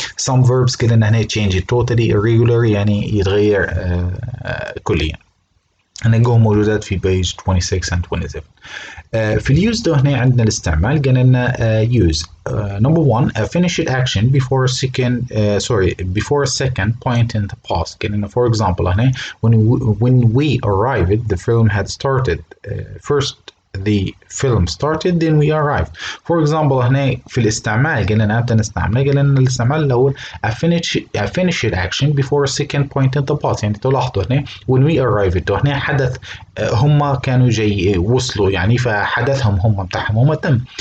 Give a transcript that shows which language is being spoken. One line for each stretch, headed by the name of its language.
English: some verbs قلنا هنا change it totally irregular يعني يتغير كليا.
Arabic: هنلقاهم موجودات في
English: page 26 and 27. في اليوز ده هنا عندنا الاستعمال قال لنا use number one a finished action before a second point in the past. قال لنا for example هنا when we arrived the film had started first the film started then we arrived. For example هنا في الاستعمال
Arabic: قال لنا امتى نستعمله؟
English: قال لنا الاستعمال الاول a finished action before a second point in the past.
Arabic: يعني تلاحظوا هنا when we arrived هنا حدث هم كانوا جاي وصلوا يعني فحدثهم هم بتاعهم هم تم.